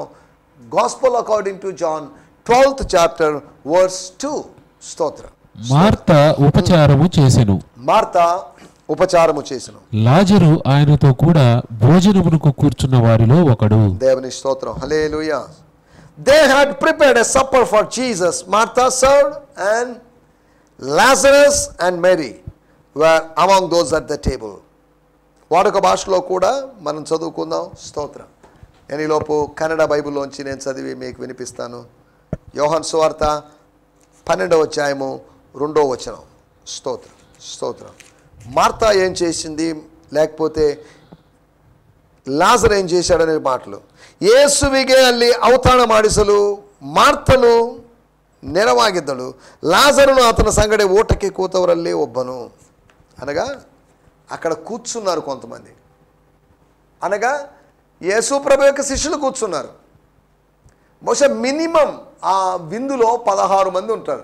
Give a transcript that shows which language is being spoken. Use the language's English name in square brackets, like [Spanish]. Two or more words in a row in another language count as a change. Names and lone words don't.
[English] Gospel according to John 12th chapter verse 2. [Telugu] స్తోత్రం. మార్త ఉపచారము చేసెను. మార్త ఉపచారము చేసెను. లాజరు ఆయనతో కూడా భోజనమునకు కూర్చున్న వారిలో ఒకడు. దేవుని స్తోత్రం. హల్లెలూయా. [English] They had prepared a supper for Jesus. Martha served, and Lazarus and Mary were among those at the table. [Telugu] వాడుక భాషలో కూడా మనం చదువుకుందాం. స్తోత్రం. నేను ఈలోపు కన్నడ బైబిల్లోంచి నేను చదివి మీకు వినిపిస్తాను. యోహాను సువార్త 12వ అధ్యాయము 2వ వచనం. స్తోత్రం, స్తోత్రం. మార్తా ఏం చేసింది, లేకపోతే లాజర్ ಏನ್ చేశాడనే మాటలు. [Kannada] ಯೇಸುವಿಗೆ ಅಲ್ಲಿ ಔತಣ ಮಾಡಿಸಲು ಮಾರ್ತನು ನೆರವಾಗಿದ್ದಳು. ಲಾಜರುನು ಅತನಿ ಸಂಗಡೆ ಊಟಕಿ ಕೂತವರಲ್ಲಿ ಒಬ್ಬನು. [Telugu] అనగా అక్కడ కూర్చున్నారు కొంతమంది. అనగా యేసు ప్రభు యొక్క శిష్యులు కూర్చున్నారు. బహుశా మినిమం ఆ విందులో 16 మంది ఉంటారు.